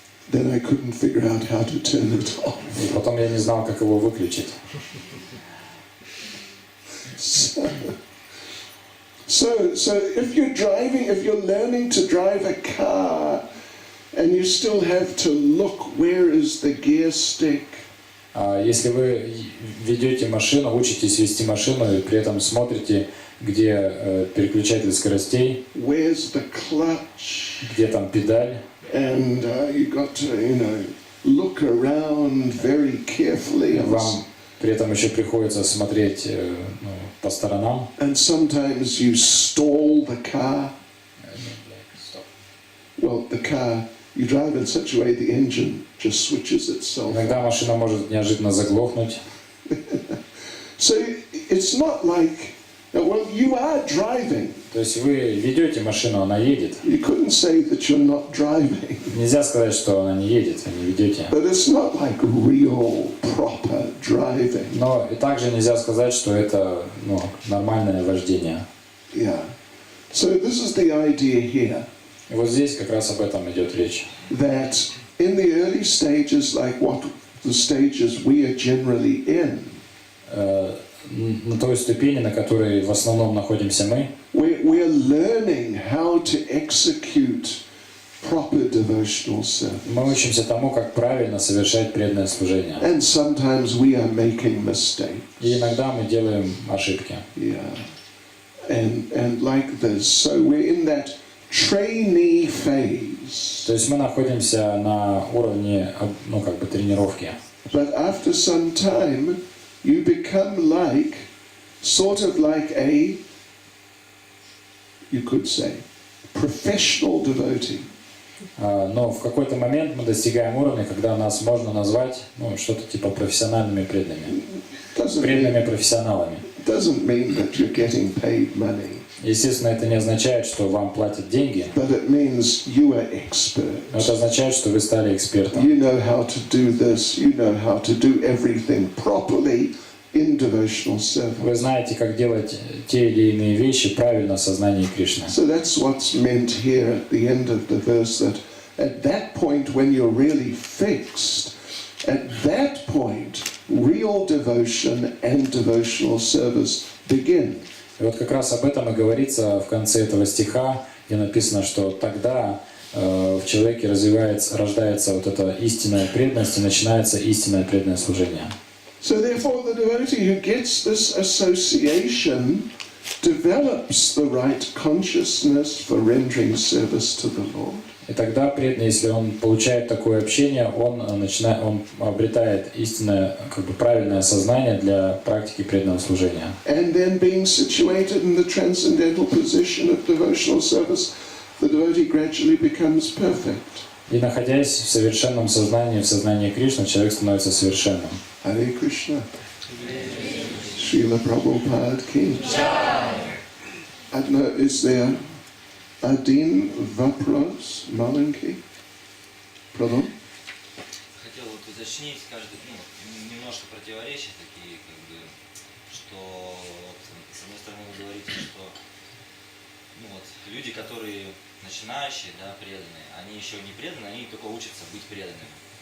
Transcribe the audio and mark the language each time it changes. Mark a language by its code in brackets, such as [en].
[en] Then I couldn't figure out how to turn it off. [ru] И потом я не знал, как его выключить. [en] So if you're learning to drive a car, and you still have to look where is the gear stick. [ru] Если вы ведете машину, учитесь вести машину и при этом смотрите, где переключатель скоростей, [en] where's the clutch, [ru] где там педаль, [en] and you got to look around very carefully. [ru] Вам при этом еще приходится смотреть по сторонам. [en] And sometimes you stall the car. Well, the car, you drive in such a way the engine just switches itself. [ru] Иногда машина может неожиданно заглохнуть. [en] So it's not like, well, you are driving. [ru] То есть вы ведете машину, она едет. [en] You couldn't say that you're not driving. [ru] Нельзя сказать, что она не едет, вы не ведете. [en] But it's not like real, proper driving. [ru] Но и также нельзя сказать, что это нормальное вождение. [en] Yeah. So this is the idea here. [ru] И вот здесь как раз об этом идет речь. [en] That in the early stages, like what the stages we are generally in, [ru] на той ступени, на которой в основном находимся мы, [en] we're learning how to execute proper devotional service. [ru] мы учимся тому, как правильно совершать преданное служение. [en] And sometimes we are making mistakes. [ru] И иногда мы делаем ошибки. [en] Yeah. And like this. So we're in that trainee phase. [ru] То есть мы находимся на уровне, тренировки. [en] But after some time, you become like, sort of like a, you could say, professional devotee. [ru] Но в какой-то момент мы достигаем уровня, когда нас можно назвать что-то типа профессиональными преданными. Преданными профессионалами. [en] Doesn't mean that you're getting paid money. [ru] Естественно, это не означает, что вам платят деньги. [en] But it means you are expert. [ru] Но это означает, что вы стали экспертом. [en] You know how to do this. You know how to do everything properly in devotional service. [ru] Вы знаете, как делать те или иные вещи правильно в сознании Кришны. [en] So that's what's meant here at the end of the verse, that at that point when you're really fixed, at that point real devotion and devotional service begin. [ru] И вот как раз об этом и говорится в конце этого стиха, где написано, что тогда в человеке рождается вот эта истинная преданность и начинается истинное преданное служение. [en] So therefore the devotee who gets this association develops the right consciousness for rendering service to the Lord. [ru] И тогда преданный, если он получает такое общение, он обретает истинное, правильное сознание для практики преданного служения. [en] And then being situated in the transcendental position of devotional service, the devotee gradually becomes perfect. [ru] И находясь в совершенном сознании, в сознании Кришны, человек становится совершенным. [en] Hare Krishna. Srila Prabhupada Ki. I don't know, is there [ru] один вопрос маленький? [en] Pardon? [ru] Хотел вот уточнить, немножко противоречия такие, что с одной стороны вы говорите, что люди, которые начинающие, преданные, они еще не преданные, они только учатся быть преданными.